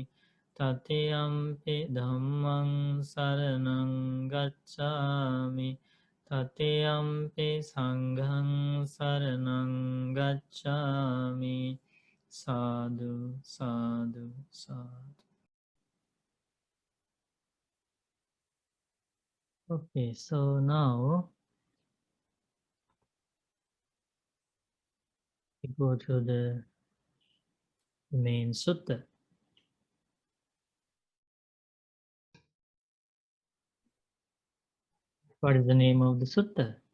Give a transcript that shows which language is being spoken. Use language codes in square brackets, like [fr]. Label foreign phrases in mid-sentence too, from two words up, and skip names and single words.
[pi] Tatiyampi Dhammang Saranang Gacchami. Tatiyampi Sanghang Saranang Gacchami. Sadhu, sadhu, sadhu. [en] Okay, so now we go to the main sutta. What is the name of the sutta?